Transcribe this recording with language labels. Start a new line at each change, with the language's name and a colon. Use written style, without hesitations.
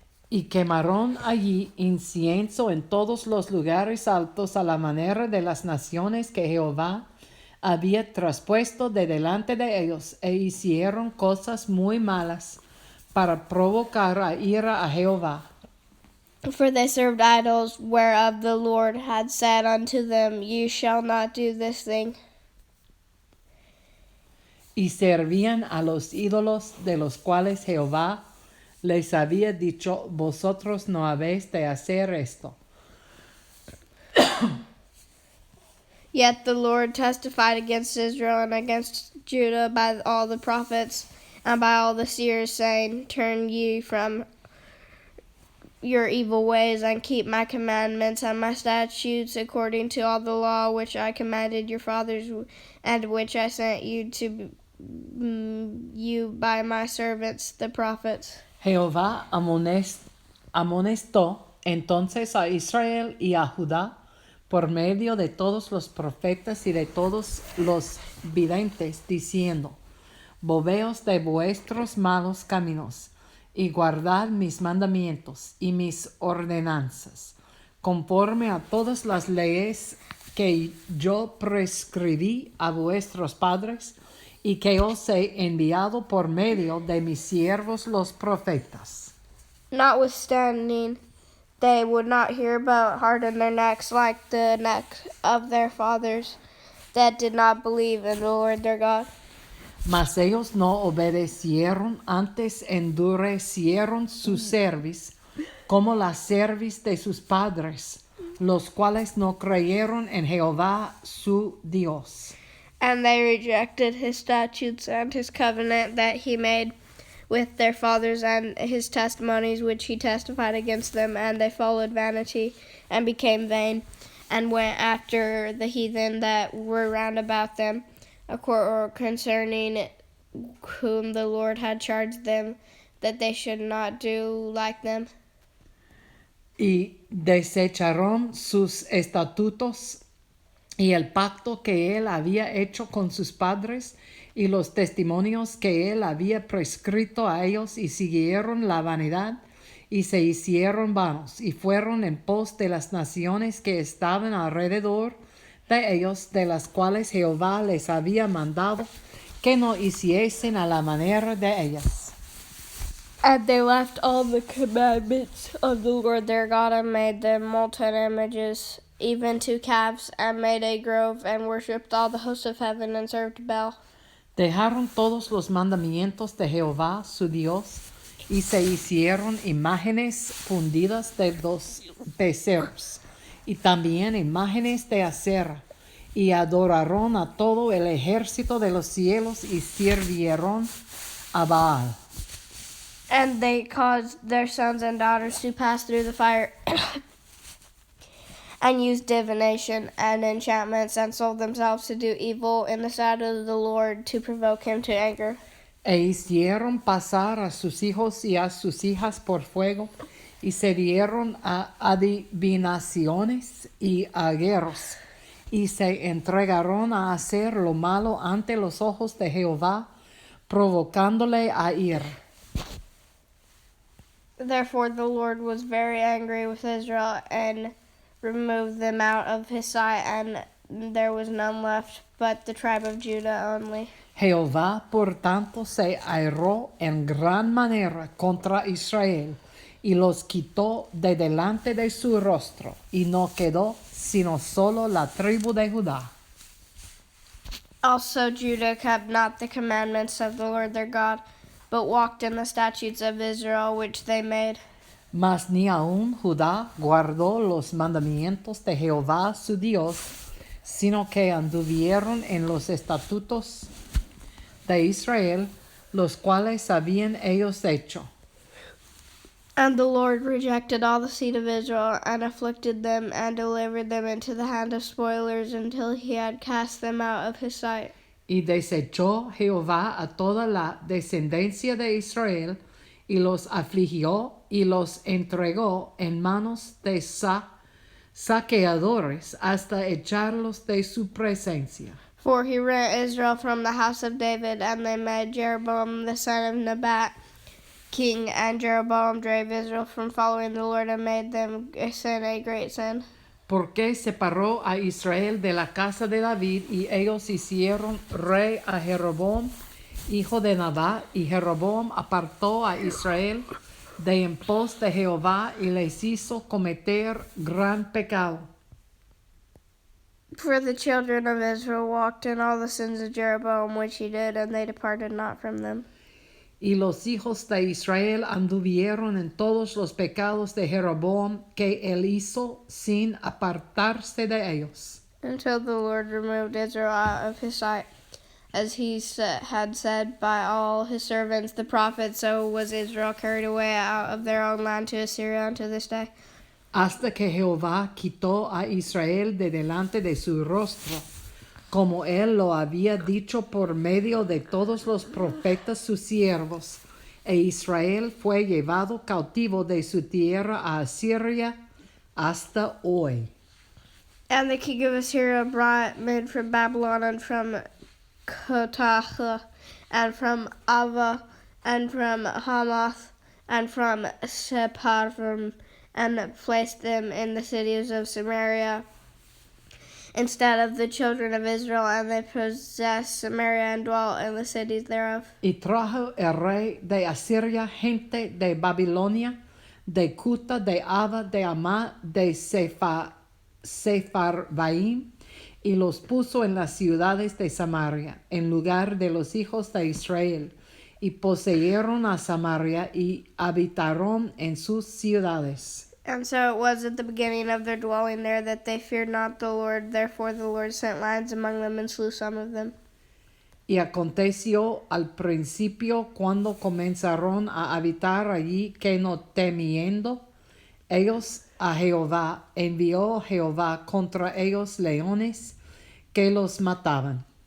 Spanish: Y quemaron allí incienso en todos los lugares altos a la manera de las naciones que Jehová había traspuesto de delante de ellos e hicieron cosas muy malas para provocar a ira a Jehová.
English: For they served idols, whereof the Lord had said unto them, You shall not do this thing.
Spanish: Y servían a los ídolos de los cuales Jehová les había dicho, vosotros no habéis de hacer esto.
English: Yet the Lord testified against Israel and against Judah by all the prophets and by all the seers, saying, Turn ye from your evil ways, and keep my commandments and my statutes, according to all the law which I commanded your fathers, and which I sent you to you by my servants the prophets.
Spanish: Jehová amonestó entonces a Israel y a Judá por medio de todos los profetas y de todos los videntes, diciendo, Volveos de vuestros malos caminos, y guardad mis mandamientos y mis ordenanzas, conforme a todas las leyes que yo prescribí a vuestros padres, y que os he enviado por medio de mis siervos los profetas.
English: Notwithstanding, they would not hear, but hardened their necks like the neck of their fathers, that did not believe in the Lord their God.
Spanish: Mas ellos no obedecieron, antes endurecieron su cerviz, como la cerviz de sus padres, los cuales no creyeron en Jehová su Dios.
English: And they rejected his statutes and his covenant that he made with their fathers, and his testimonies which he testified against them, and they followed vanity and became vain, and went after the heathen that were round about them, concerning whom the Lord had charged them that they should not do like them.
Spanish: Y desecharon sus estatutos y el pacto que él había hecho con sus padres y los testimonios que él había prescrito a ellos, y siguieron la vanidad y se hicieron vanos, y fueron en pos de las naciones que estaban alrededor de ellos, de las cuales Jehová les había mandado que no hiciesen a la manera de ellas.
English: And they left all the commandments of the Lord their God, and made them molten images, even to calves, and made a grove, and worshipped all the hosts of heaven, and served Baal.
Spanish: Dejaron todos los mandamientos de Jehová su Dios, y se hicieron imágenes fundidas de dos becerros, y también imágenes de acera, y adoraron a todo el ejército de los cielos, y sirvieron a Baal.
English: And they caused their sons and daughters to pass through the fire, and used divination and enchantments, and sold themselves to do evil in the sight of the Lord, to provoke him to anger.
Spanish: E hicieron pasar a sus hijos y a sus hijas por fuego, y se dieron a adivinaciones y a guerras, y se entregaron a hacer lo malo ante los ojos de Jehová, provocándole a ira.
English: Therefore the Lord was very angry with Israel, and removed them out of his sight, and there was none left but the tribe of Judah only.
Spanish: Jehová, por tanto, se airó en gran manera contra Israel, y los quitó de delante de su rostro, y no quedó sino solo la tribu de Judá.
English: Also Judah kept not the commandments of the Lord their God, but walked in the statutes of Israel which they made.
Spanish: Mas ni aun Judá guardó los mandamientos de Jehová su Dios, sino que anduvieron en los estatutos de Israel, los cuales habían ellos hecho.
English: And the Lord rejected all the seed of Israel, and afflicted them, and delivered them into the hand of spoilers, until he had cast them out of his sight.
Spanish: Y desechó Jehová a toda la descendencia de Israel, y los afligió, y los entregó en manos de saqueadores, hasta echarlos de su presencia.
English: For he rent Israel from the house of David, and they made Jeroboam the son of Nebat king, and Jeroboam drave Israel from following the Lord, and made them sin a great sin.
Spanish: porque separó a Israel de la casa de David, y ellos hicieron rey a Jeroboam, hijo de Nabat, y Jeroboam apartó a Israel de en pos de Jehová y les hizo cometer gran pecado.
English: For the children of Israel walked in all the sins of Jeroboam which he did, and they departed not from them.
Spanish: Y los hijos de Israel anduvieron en todos los pecados de Jeroboam que él hizo sin apartarse de ellos.
English: Until the Lord removed Israel out of his sight, as he had said by all his servants the prophets, so was Israel carried away out of their own land to Assyria unto this day.
Spanish: Hasta que Jehová quitó a Israel de delante de su rostro, como él lo había dicho por medio de todos los profetas sus siervos, e Israel fue llevado cautivo de su tierra a Asiria hasta hoy.
English: And the king of Assyria brought men from Babylon, and from Kotach, and from Ava, and from Hamath, and from Sepharvaim, and placed them in the cities of Samaria instead of the children of Israel, and they possessed Samaria and dwelt in the cities thereof.
Spanish: Y trajo el rey de Asiria gente de Babilonia, de Cuta, de Ava, de Amá, de Sepharvaim, y los puso en las ciudades de Samaria, en lugar de los hijos de Israel, y poseyeron a Samaria y habitaron en sus ciudades.
English: And so it was at the beginning of their dwelling there that they feared not the Lord. Therefore the Lord sent lions among them and slew some of them.
Spanish: Y aconteció al principio, cuando comenzaron a habitar allí, que no temiendo ellos a Jehová, envió Jehová contra ellos leones que los mataban.